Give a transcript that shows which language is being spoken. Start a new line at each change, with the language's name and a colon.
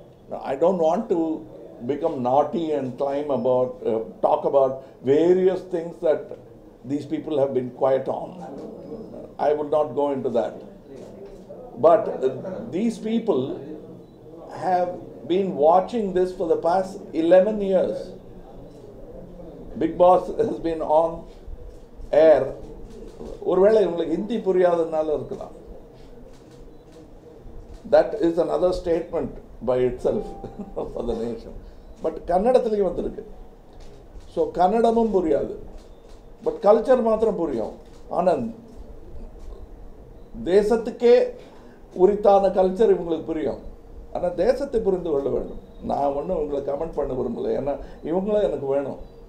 English: No, I don't want to become naughty and talk about various things that these people have been quiet on. I would not go into that. But these people have been watching this for the past 11 years. Bigg Boss has been on air.
Tamil: ஒருவேளை உங்களுக்கு ஹிந்தி புரியாதனால இருக்கலாம்.
English: That is another statement by itself for the nation.
Tamil: But கன்னடத்திலேயும் வந்திருக்கு. So கன்னடமும் புரியாது, but culture மாத்திரம் புரியும். ஆனால் தேசத்துக்கே உரித்தான culture இவங்களுக்கு புரியும். ஆனால் தேசத்தை புரிந்து கொள்ள வேண்டும். நான் ஒன்றும் உங்களை கமெண்ட் பண்ண விரும்பலை, ஏன்னா இவங்களும் எனக்கு வேணும்.